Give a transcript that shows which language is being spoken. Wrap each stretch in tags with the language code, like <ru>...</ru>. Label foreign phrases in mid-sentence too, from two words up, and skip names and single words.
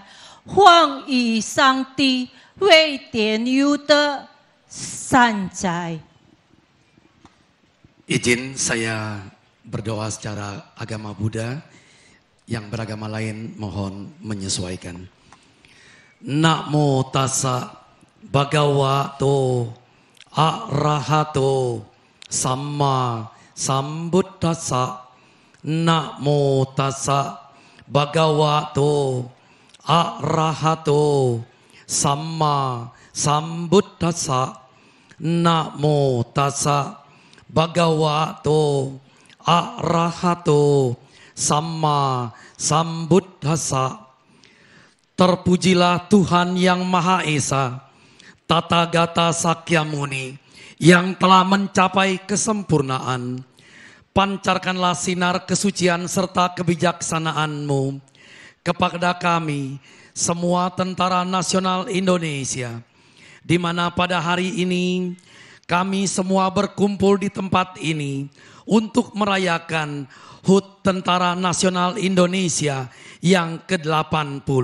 <zh>Huang Yi Sangti, Wei Tian Yu Te, Sancai.</zh> <id>Izin saya berdoa secara agama Buddha, yang beragama lain mohon menyesuaikan.</id> <pi>Namo tassa bhagavato arahato samma sambuddhassa. Namo tassa bhagavato arahato samma sambuddhassa. Namo tassa bhagavato arahato Samma Sambuddhassa.</pi> <id>Terpujilah Tuhan yang Maha Esa, Tathagata Sakyamuni, yang telah mencapai kesempurnaan. Pancarkanlah sinar kesucian serta kebijaksanaan-Mu kepada kami, semua tentara nasional Indonesia, di mana pada hari ini kami semua berkumpul di tempat ini untuk merayakan HUT Tentara Nasional Indonesia yang ke-80.</id>